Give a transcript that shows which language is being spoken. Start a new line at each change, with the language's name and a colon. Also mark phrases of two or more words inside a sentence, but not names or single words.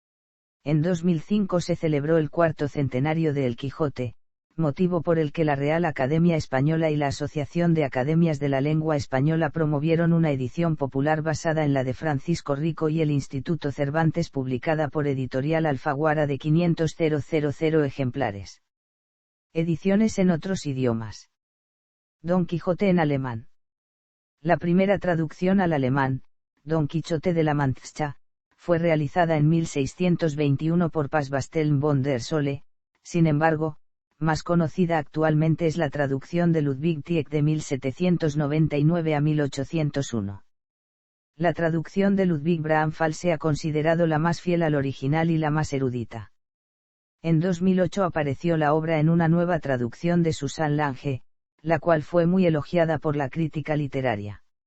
Spanish: En 2005 se celebró el 4º centenario de El Quijote, motivo por el que la Real Academia Española y la Asociación de Academias de la Lengua Española promovieron una edición popular basada en la de Francisco Rico y el Instituto Cervantes publicada por Editorial Alfaguara de 500.000 ejemplares. Ediciones en otros idiomas. Don Quijote en alemán. La primera traducción al alemán, Don Quijote de la Mancha, fue realizada en 1621 por Paz Bastelm von der Sole. Sin embargo, más conocida actualmente es la traducción de Ludwig Tieck de 1799 a 1801. La traducción de Ludwig Braunfels se ha considerado la más fiel al original y la más erudita. En 2008 apareció la obra en una nueva traducción de Susan Lange, la cual fue muy elogiada por la crítica literaria.